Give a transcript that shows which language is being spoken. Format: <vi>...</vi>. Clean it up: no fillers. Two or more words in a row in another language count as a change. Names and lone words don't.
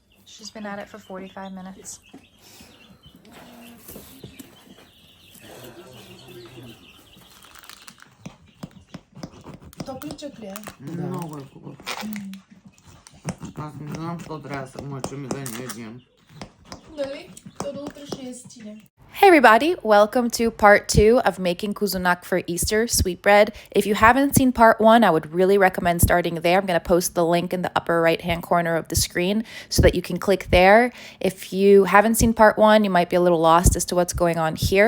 <en>She's been at it for 45 minutes.</en> <bg>Топличък ли е? Много е хубаво. Аз не знам, какво трябва да се мъчим и да не ядем. Дали? То до утре ще е стине.</bg> <en>Hey everybody, welcome to part 2 of making Kuzunak for Easter, sweetbread. If you haven't seen part 1, I would really recommend starting there. I'm going to post the link in the upper right hand corner of the screen so that you can click there. If you haven't seen part 1, you might be a little lost as to what's going on here.</en>